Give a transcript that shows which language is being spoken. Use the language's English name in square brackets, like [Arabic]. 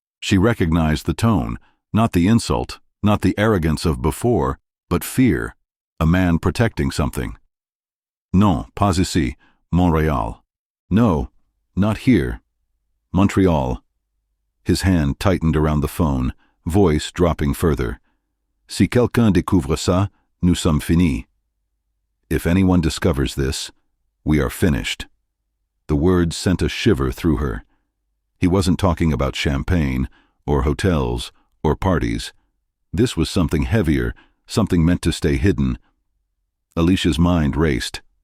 [English] She recognized the tone, not the insult, not the arrogance of before, but fear, a man protecting something. [French] Non, pas ici, Montréal. [English] No, not here. [French] Montreal. [English] His hand tightened around the phone, voice dropping further. [French] Si quelqu'un découvre ça, nous sommes finis. [English] If anyone discovers this, we are finished. The words sent a shiver through her. He wasn't talking about champagne, or hotels, or parties. This was something heavier, something meant to stay hidden. Alicia's mind raced.